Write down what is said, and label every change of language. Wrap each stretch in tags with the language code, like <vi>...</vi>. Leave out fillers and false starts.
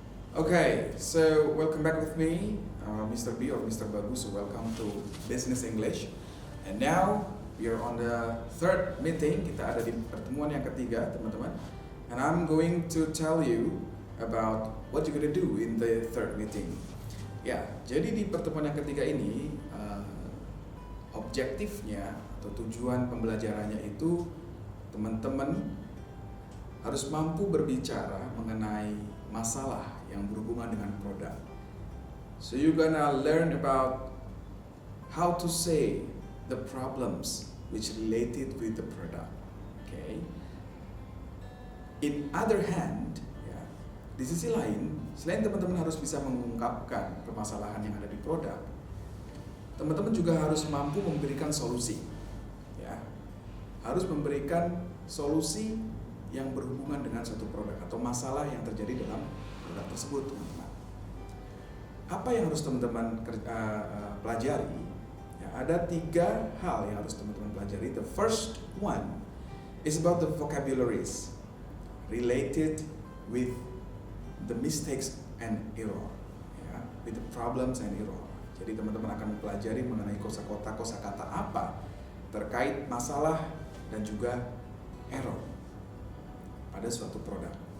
<en>Okay, so welcome back with me, Mr. B or Mr. Bagus. So welcome to Business English. And now we are on the third meeting.</en> <id>Kita ada di pertemuan yang ketiga, teman-teman.</id> <en>And I'm going to tell you about what you're gonna do in the third meeting.</en> <id>Ya, jadi di pertemuan yang ketiga ini objektifnya atau tujuan pembelajarannya itu teman-teman harus mampu berbicara mengenai masalah yang berhubungan dengan produk.</id> <en>So you're gonna learn about how to say the problems which related with the product.</en> <id>Okay.</id> <en>In other hand,</en> <id>ya, di sisi lain, selain teman-teman harus bisa mengungkapkan permasalahan yang ada di produk, teman-teman juga harus mampu memberikan solusi. Ya, harus memberikan solusi yang berhubungan dengan suatu produk atau masalah yang terjadi dalam produk tersebut, teman-teman. Apa yang harus teman-teman pelajari? Ya, ada 3 hal yang harus teman-teman pelajari.</id> <en>The first one is about the vocabularies related with the mistakes and error, ya, with the problems and error.</en> <id>Jadi teman-teman akan mempelajari mengenai kosakata apa terkait masalah dan juga error pada suatu produk.</id>